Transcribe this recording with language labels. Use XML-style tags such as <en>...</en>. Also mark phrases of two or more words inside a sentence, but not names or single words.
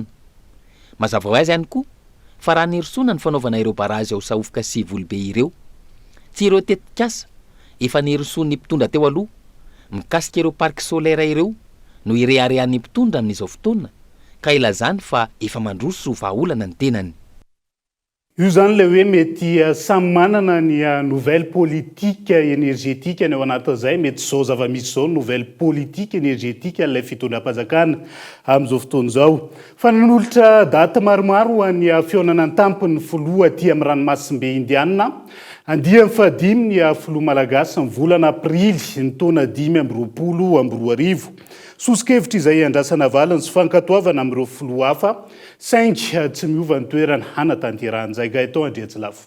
<mg>Mazava ho azy ihany koa fa raha nirosoana ny fanaovana ireo barazy ao sahofika sy Volobe ireo, tsy ireo tetikasa efa nirosoan'ny mpitondra teo aloha mikasika ireo</mg> <fr>parc solaire</fr> <mg>ireo no ireharehan'ny mpitondra amin'izao fotoana ka ilazany fa efa mandroso vahaolana ny tenany. Io zany le hoe mety samy manana ny</mg> <fr>nouvelle politique énergétique</fr> <mg>ny ao anatin'izay mety zao zava-misy zao</mg> <fr>nouvelle politique énergétique</fr> <mg>ilay fitondram-panjakana amin'izao fotoana izao. Fa nanolotra daty maromaro ny fionana ny tampony filoha aty amin'ny ranomasimbe indiana andiany fahadimy ny filoha malagasy ny volana aprily ny taona 2024. Sosikevitra izay andrasana valiny sy fankatoavana amin'ireo filoha hafa saingy tsy miova ny toerana hanatanterahana gaeton Andriatsilafo.</mg>